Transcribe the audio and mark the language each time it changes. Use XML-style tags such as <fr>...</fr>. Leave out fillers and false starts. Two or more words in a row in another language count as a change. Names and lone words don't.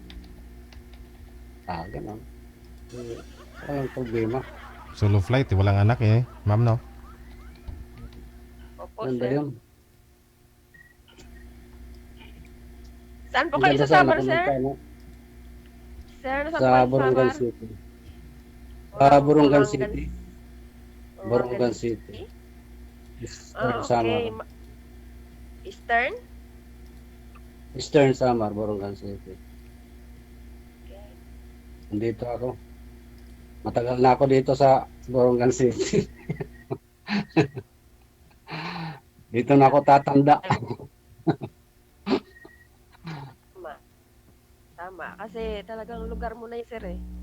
<tl>Ganun. Walang problema. Solo flight, walang anak ma'am, no? Opo, Ganda sir. yun. Saan po kayo sa Samar, sir? Sir, nasa Sa po kayo sa Borongan Samar? City. Borongan City. Borongan City. Okay. Samar. Eastern? Eastern Samar, Borongan City. Okay. Nandito ako. Matagal na ako dito sa Borongan City. Dito na ako tatanda. Tama. Kasi talagang lugar mo na yun, sir</tl>